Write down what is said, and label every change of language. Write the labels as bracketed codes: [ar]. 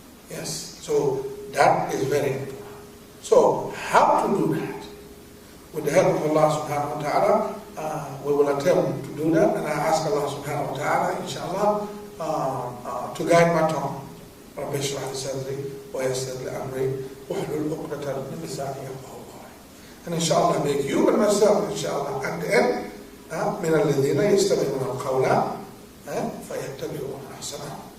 [en] Yes. So that is very important. So how to do that? With the help of Allah subhanahu wa ta'ala, we will attempt to do that, and I ask Allah subhanahu wa ta'ala, inshallah, to guide my tongue. [ar] رب اشرح لي صدري ويسر لي امري واحلل عقدة من لساني يفقهوا قولي. [en] And inshallah make you and myself, inshallah, at the end, [ar] من الذين يستمعون القول فيتبعون احسنه.